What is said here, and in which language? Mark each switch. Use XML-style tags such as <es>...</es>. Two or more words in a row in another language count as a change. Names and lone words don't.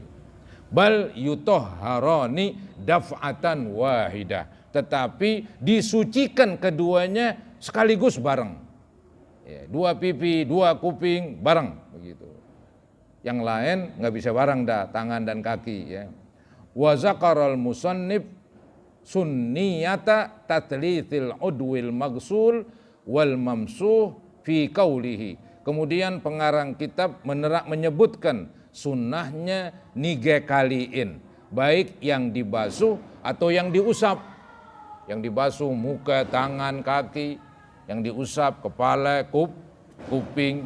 <ar>بل يطهران دفعة واحدة,</ar> <id>tetapi disucikan keduanya sekaligus bareng. Ya, dua pipi, dua kuping bareng begitu. Yang lain nggak bisa bareng dah, tangan dan kaki ya.</id> <ar>وذكر المصنف سنية تثليث العضو المغسول والممسوح في قوله.</ar> <id>Kemudian pengarang kitab menyebutkan sunnahnya 3 kaliin, baik yang dibasuh atau yang diusap. Yang dibasuh muka, tangan, kaki, yang diusap kepala, kuping.</id>